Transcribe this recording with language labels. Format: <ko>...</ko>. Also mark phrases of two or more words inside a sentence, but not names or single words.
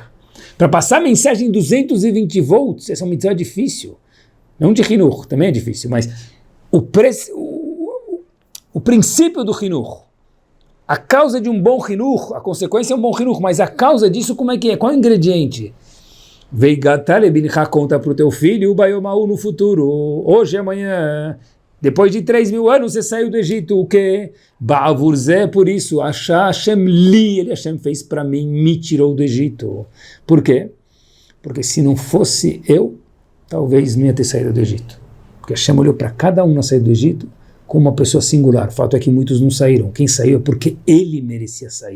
<pt>Para passar a mensagem em 220 volts, essa é uma mitzvah difícil. Não de Hinur, também é difícil, mas o princípio do Hinur, a causa de um bom Hinur, a consequência é um bom Hinur, mas a causa disso como é que é? Qual é o ingrediente?</pt> <he>והגדת לבנך,</he> <pt>conta para o teu filho, o</pt> <he>ביום ההוא</he> <pt>no futuro, hoje e amanhã, depois de 3.000 anos você saiu do Egito, o quê?</pt> <he>בעבור זה,</he> <pt>por isso,</pt> <he>השם לי,</he> <pt>Hashem fez para mim, me tirou do Egito. Por quê? Porque se não fosse eu, talvez não ia ter saído do Egito. Porque Hashem olhou para cada um na saída do Egito como uma pessoa singular. O fato é que muitos não saíram. Quem saiu é porque ele merecia sair.</pt>